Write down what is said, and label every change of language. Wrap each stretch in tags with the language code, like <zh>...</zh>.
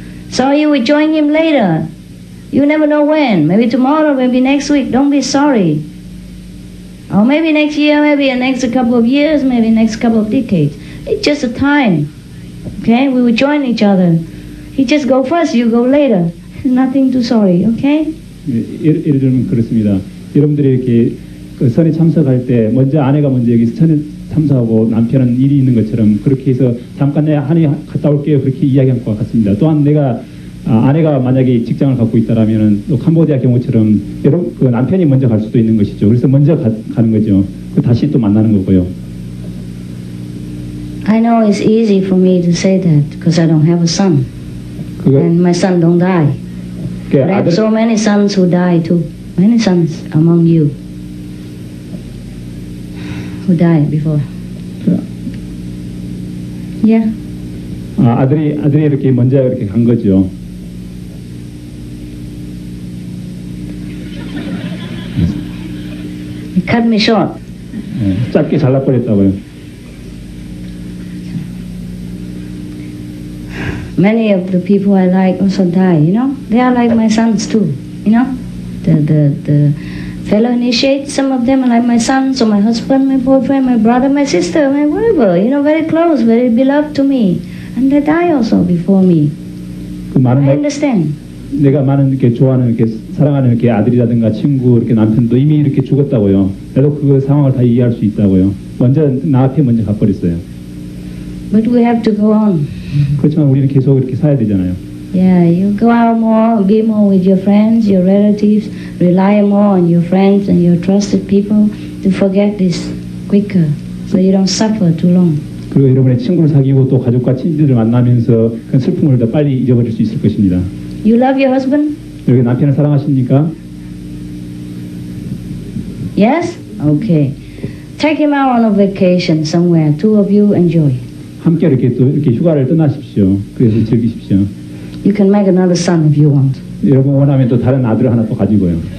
<en>So you will join him later. You never know when. Maybe tomorrow, maybe next week. Don't be sorry. Or maybe next year, maybe the next couple of years, maybe next couple of decades. It's just a time. Okay? We will join each other. He just go first, you go later. Nothing to sorry. Okay?</en> <ko>예를 들면 그렇습니다. 여러분들이 이렇게 그 선에 참석할 때 먼저 아내가 먼저 여기 선에 참석하고 남편은 일이 있는 것처럼 그렇게 해서 잠깐 내 한이 갔다 올게요 그렇게 이야기한 것 같습니다. 또한 아내가 만약에 직장을 갖고 있다라면은 또 캄보디아 경우처럼 그 남편이 먼저 갈 수도 있는 것이죠. 그래서 먼저 가는 거죠. 다시 또 만나는 거고요.</ko> <en>I know it's easy for me to say that because I don't have a son, and my son don't die. But I have so many sons who die too. Many sons among you who died before. Yeah.</en> <ko>아들이 이렇게 먼저 이렇게 간 거죠.</ko> <en>He cut me short.</en> <ko>짧게 잘라버렸다고요.</ko> <en>Many of the people I like also die, you know. They are like my sons too, you know. The fellow initiate, some of them are like my sons or my husband, my boyfriend, my brother, my sister, my whatever, you know, very close, very beloved to me. And they die also before me. I understand.</en> <ko>내가 많은 이렇게 좋아하는 이렇게 사랑하는 이렇게 아들이라든가 친구 이렇게 남편도 이미 이렇게 죽었다고요. 나도 그 상황을 다 이해할 수 있다고요. 나 앞에 먼저 가버렸어요.</ko> <en>But we have to go on.</en> <ko>그렇지만 우리는 계속 이렇게 살아야 되잖아요.</ko> <en>Yeah, you go out more, be more with your friends, your relatives, rely more on your friends and your trusted people to forget this quicker, so you don't suffer too long.</en> <ko>그리고 여러분의 친구를 사귀고 또 가족과 친지들을 만나면서 그 슬픔을 더 빨리 잊어버릴 수 있을 것입니다.</ko> <en>You love your husband?</en> <ko>여기 남편을 사랑하십니까?</ko> <en>Yes? Okay. Take him out on a vacation somewhere. Two of you enjoy.</en> <ko>함께 이렇게 또 이렇게 휴가를 떠나십시오. 그래서 즐기십시오.</ko> <en>You can make another son if you want.</en> <ko>여러분 원하면 또 다른 아들을 하나 또 가지고요.</ko>